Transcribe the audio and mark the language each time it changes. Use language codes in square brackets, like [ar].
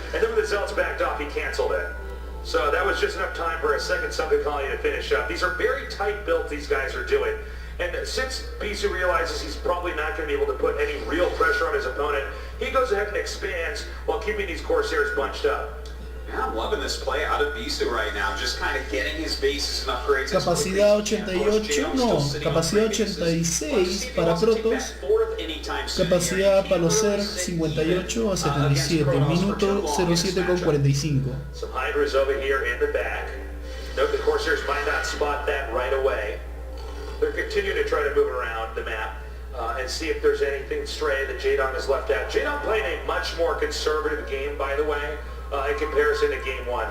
[en] And then when the Zealots backed off, he canceled it. So that was just enough time for a second Sunken Colony to finish up. These are very tight builds these guys are doing. And since BISU realizes he's probably not going to be able to put any real pressure on his opponent, he goes ahead and expands while keeping these Corsairs bunched up. Yeah, I'm loving this play out of BISU right now, just kind of getting his bases and upgrades. [es] Capacidad 88, no, capacidad 86 para Protoss, capacidad para los Zerg 58 a 77, minuto 07 con 45. [en] Some Hydras over here in the back. Note the Corsairs might not spot that right away. They're continuing to try to move around the map and see if there's anything stray that JAEDONG has left out. JAEDONG playing a much more conservative game, by the way, in comparison to game one.